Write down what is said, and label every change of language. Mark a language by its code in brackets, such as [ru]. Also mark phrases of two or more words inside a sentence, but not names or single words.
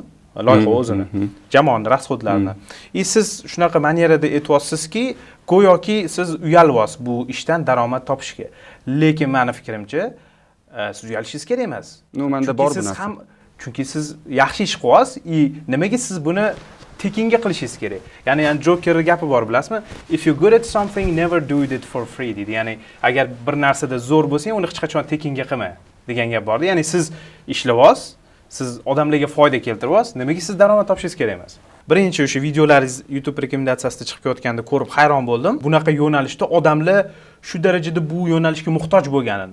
[uz] Loyiha o'zini, jamoani rasxodlarini. Siz shunaqa manierada aytyapsizki, go'yoki siz uyalyapsiz bu ishdan daromad topishga. Lekin meni fikrimcha, siz uyalishingiz kerak emas. Menda bor bu narsa. Chunki siz yaxshi ish qilyapsiz, nimaga siz buni tekinga qilishingiz kerak? Ya'ni Joker gapi bor, bilasizmi? [en] If you're good at something, never do it for free deydi. [uz] Ya'ni agar bir narsada zo'r bo'lsang, uni hech qachon tekinga qilma degan gap bor. Ya'ni siz ishlayapsiz, siz odamlarga foyda keltiryapsiz, nimaga siz daromad topishingiz kerak emas? Birinchi o'sha videolaringiz YouTube rekomendatsiyasida chiqib ketganda ko'rib hayron bo'ldim. Bunaqa yo'nalishda odamlar shu darajada bu yo'nalishga muhtoj bo'lganini.